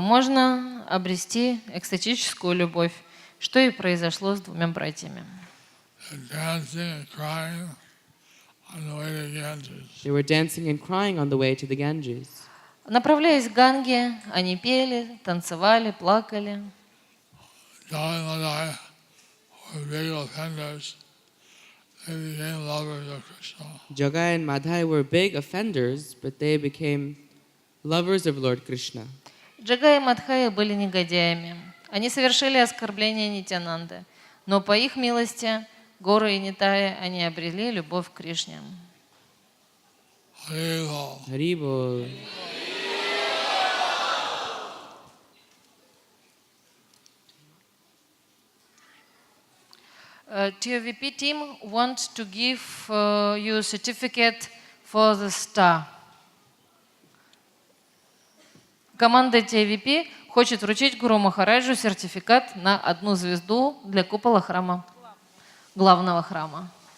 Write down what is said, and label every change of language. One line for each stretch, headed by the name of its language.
Russian: можно обрести экстатическую любовь, что и произошло с двумя братьями.
English: Dancing and crying on the way to Ganges. They were dancing and crying on the way to the Ganges.
Russian: Направляясь к Ганге, они пели, танцевали, плакали.
English: Jaya were big offenders. They became lovers of Krishna. Jagai and Madhai were big offenders, but they became lovers of Lord Krishna.
Russian: Джага и Мадхая были негодяями. Они совершили оскорбление Нитянанды, но по их милости горы и Нитая они обрели любовь к Кришне.
English: Hari Bol. Haribol. TVP team want to give you a certificate for the star.
Russian: Команда TVP хочет вручить Гуру Махараджу сертификат на 1 звезду для купола храма, главного храма.